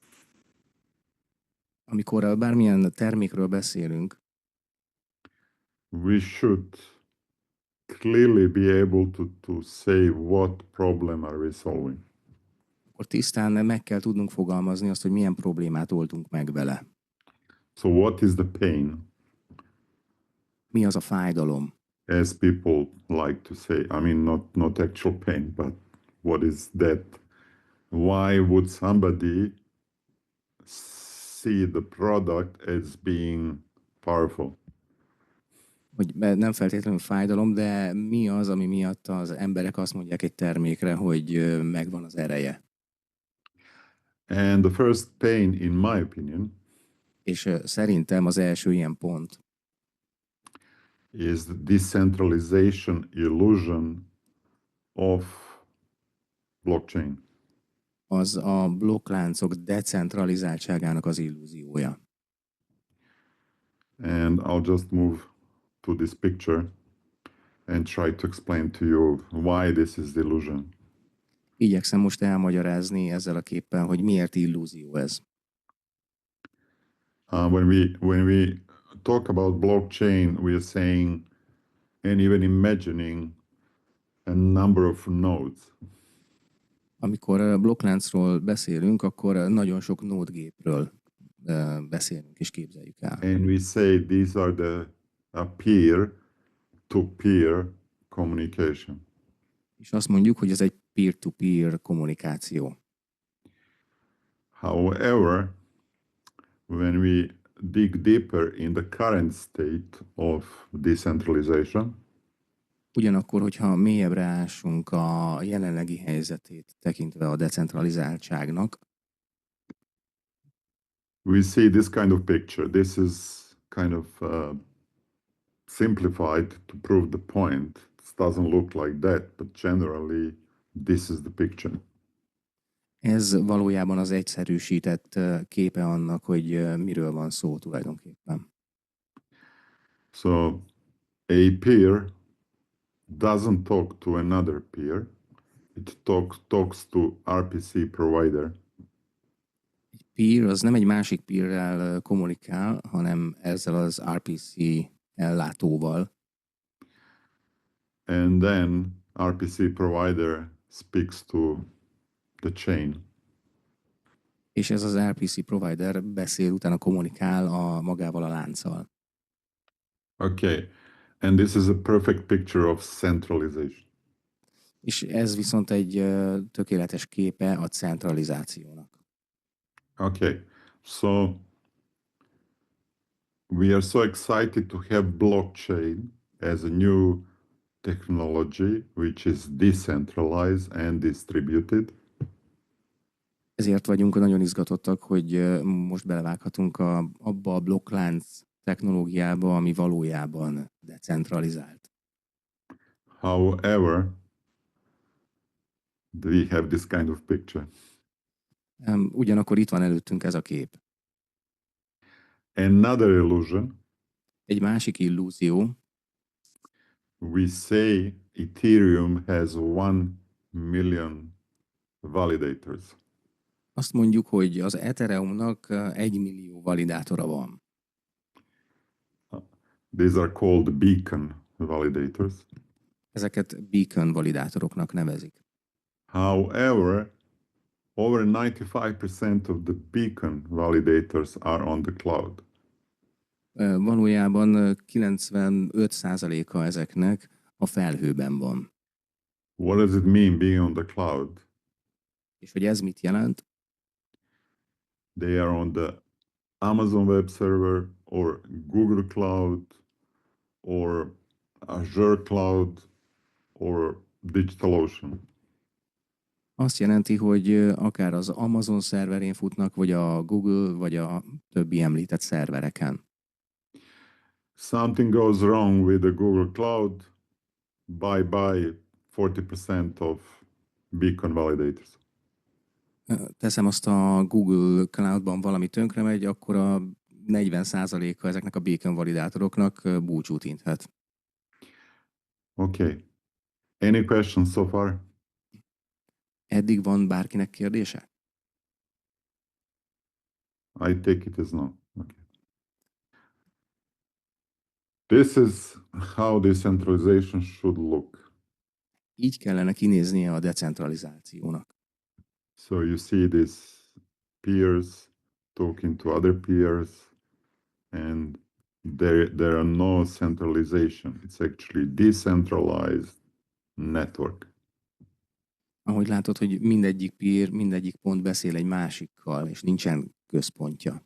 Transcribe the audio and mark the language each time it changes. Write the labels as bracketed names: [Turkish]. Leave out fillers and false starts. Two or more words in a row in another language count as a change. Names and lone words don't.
[Hungarian] amikor bármilyen termékről beszélünk, [English] we should clearly be able to say what problem are we solving. [Hungarian] akkor tisztán meg kell tudnunk fogalmazni azt, hogy milyen problémát oldunk meg vele. [English] So what is the pain? [Hungarian] Mi az a fájdalom? [English] As people like to say, I mean, not actual pain, but what is that? Why would somebody see the product as being powerful? [Hungarian] Hogy nem feltétlenül fájdalom, de mi az, ami miatt az emberek azt mondják egy termékre, hogy megvan az ereje. [English] And the first pain, in my opinion, [Hungarian] És szerintem az első ilyen pont [English] is the decentralization illusion of blockchain. [Hungarian] az a blokkláncok decentralizáltságának az illúziója. [English] And I'll just move to this picture and try to explain to you why this is the illusion. [Hungarian] Igyekszem most elmagyarázni ezzel a képpel, hogy miért illúzió ez. [English] When we talk about blockchain, we are saying and even imagining a number of nodes. [Hungarian] Amikor blokkláncról beszélünk, akkor nagyon sok nódgépről beszélünk és képzeljük el. [English] And we say these are the peer-to-peer communication. [Hungarian] És azt mondjuk, hogy ez egy [English] peer-to-peer [Hungarian] kommunikáció. [English] However, when we dig deeper in the current state of decentralization, [Hungarian] Ugyanakkor, hogyha mélyebbre ásunk a jelenlegi helyzetét tekintve a decentralizáltságnak, [English] we see this kind of picture. This is kind of simplified to prove the point. It doesn't look like that, but generally this is the picture. [Hungarian] ez valójában az egyszerűsített képe annak, hogy miről van szó tulajdonképpen. [English] So a peer doesn't talk to another peer. It talks to RPC provider. [Hungarian] Egy peer az nem egy másik peerrel kommunikál, hanem ezzel az RPC ellátóval. [English] And then RPC provider speaks to the chain. [Hungarian] És ez az [English] RPC provider [Hungarian] beszél, utána kommunikál magával a lánccal. [English] Okay, and this is a perfect picture of centralization. [Hungarian] És ez viszont egy tökéletes képe a centralizációnak. [English] Okay, so we are so excited to have blockchain as a new technology which is decentralized and distributed. [Hungarian] Ezért vagyunk nagyon izgatottak, hogy most belevághatunk abba a blokklánc technológiába, ami valójában decentralizált. [English] However, we have this kind of picture. [Hungarian] Ugyanakkor itt van előttünk ez a kép. [English] Another illusion, [Hungarian] Egy másik illúzió, [English] we say Ethereum has 1 million validators. [Hungarian] azt mondjuk, hogy az Ethereumnak 1 millió validátora van. [English] These are called beacon validators. [Hungarian] Ezeket beacon validátoroknak nevezik. [English] However, over 95% of the beacon validators are on the cloud. [Hungarian] Valójában 95%-a ezeknek a felhőben van. [English] What does it mean being on the cloud? [Hungarian] És hogy ez mit jelent? [English] They are on the Amazon Web Server or Google Cloud or Azure Cloud or DigitalOcean. [Hungarian] Azt jelenti, hogy akár az Amazon szerverén futnak, vagy a Google, vagy a többi említett szervereken. [English] Something goes wrong with the Google Cloud, bye-bye 40% of beacon validators. [Hungarian] Teszem azt, a Google Cloudban valami tönkre megy, akkor a 40%-a ezeknek a beacon validátoroknak búcsút inthet. [English] Okay. Any questions so far? [Hungarian] Eddig van bárkinek kérdése? [English] I take it as no. Okay. This is how decentralization should look. [Hungarian] Így kellene kinéznie a decentralizációnak. [English] So you see these peers talking to other peers, and there are no centralization. It's actually decentralized network. [Hungarian] Ahogy látod, hogy mindegyik peer, mindegyik pont beszél egy másikkal, és nincsen központja.